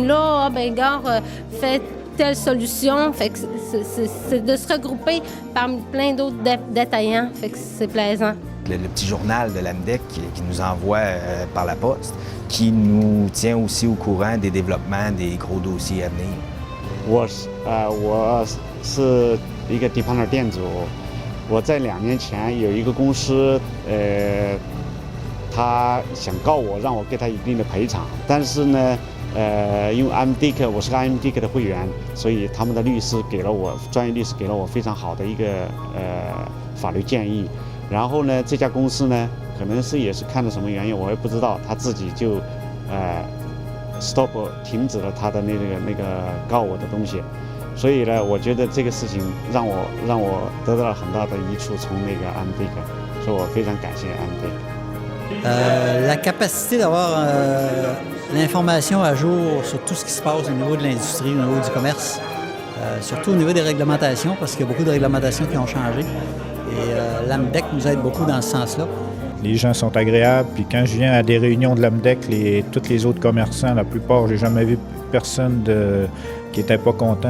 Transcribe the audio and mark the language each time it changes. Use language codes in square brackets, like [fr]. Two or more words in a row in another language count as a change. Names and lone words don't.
[fr] Ah, ben gars, fais telle solution. » Fait que c'est de se regrouper parmi plein d'autres détaillants. Fait que c'est plaisant. Le petit journal de l'AMDEC qui nous envoie par la poste, qui nous tient aussi au courant des développements des gros dossiers à venir. [zh] 我是一个depanneur店主，我在2年前有一个公司，他想告我，让我给他一定的赔偿，但是呢，因为 AMDEC 我是个 AMDEC 的会员，所以他们的律师给了我专业律师给了我非常好的一个法律建议。然后呢，这家公司呢，可能是也是看了什么原因，我也不知道，他自己就stop 停止了他的那个告我的东西，所以呢，我觉得这个事情让我得到了很大的益处，从那个 AMDEC，所以我非常感谢 AMDEC。 [fr] La capacité d'avoir l'information à jour sur tout ce qui se passe au niveau de l'industrie, au niveau du commerce, surtout au niveau des réglementations, parce qu'il y a beaucoup de réglementations qui ont changé. Et l'AMDEC nous aide beaucoup dans ce sens-là. Les gens sont agréables, puis quand je viens à des réunions de l'AMDEC, tous les autres commerçants, la plupart, j'ai jamais vu personne qui n'était pas content.